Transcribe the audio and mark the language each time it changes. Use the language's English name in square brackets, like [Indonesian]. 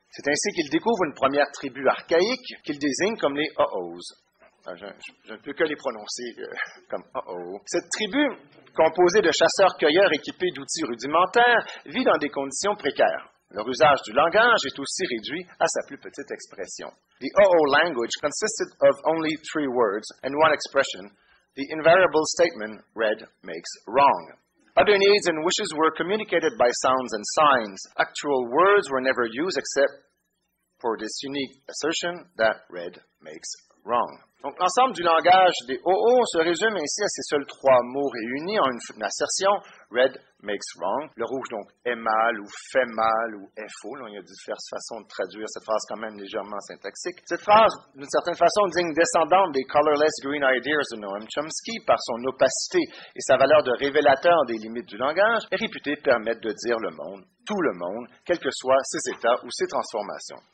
[French] C'est ainsi qu'il découvre une première tribu archaïque qu'il désigne comme les O'Os. Je ne peux que les prononcer comme oh. Cette tribu, composée de chasseurs-cueilleurs équipés d'outils rudimentaires, vit dans des conditions précaires. Leur usage du langage est aussi réduit à sa plus petite expression. [English] The OO language consisted of only 3 words and one expression, the invariable statement, red makes wrong. Other needs and wishes were communicated by sounds and signs. Actual words were never used except for this unique assertion that red makes wrong. [French] Donc, l'ensemble du langage des OO se résume ainsi à ces seuls 3 mots réunis en une assertion, [English] red makes wrong. [French] Le rouge, donc, est mal ou fait mal ou est faux. Là, il y a diverses façons de traduire cette phrase quand même légèrement syntaxique. Cette phrase, d'une certaine façon, digne descendante des [English] colorless green ideas [French] de Noam Chomsky par son opacité et sa valeur de révélateur des limites du langage, est réputée permettre de dire le monde, tout le monde, quels que soient ses états ou ses transformations.